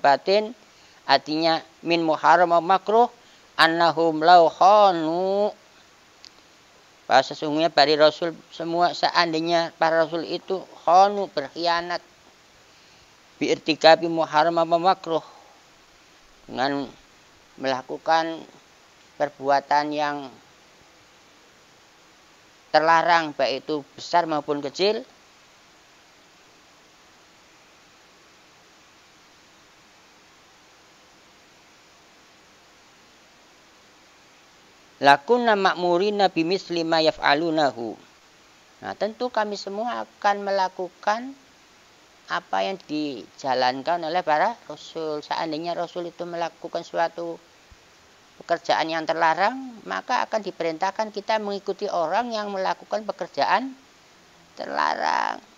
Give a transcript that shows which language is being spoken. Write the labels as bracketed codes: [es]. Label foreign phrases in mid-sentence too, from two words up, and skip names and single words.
[id] batin, artinya [ar] من محرم ومكروه, أنهم لو خانوا, [id] bahwa sesungguhnya para rasul semua, seandainya para rasul itu khanu, berkhianat, [ar] بارتكاب محرم ومكروه, [id] dengan melakukan perbuatan yang terlarang baik itu besar maupun kecil, [ar] لكنا مأمورين بمثل ما يفعلونه. [id] Nah, tentu kami semua akan melakukan apa yang dijalankan oleh para rasul. Seandainya rasul itu melakukan suatu pekerjaan yang terlarang, maka akan diperintahkan kita mengikuti orang yang melakukan pekerjaan terlarang.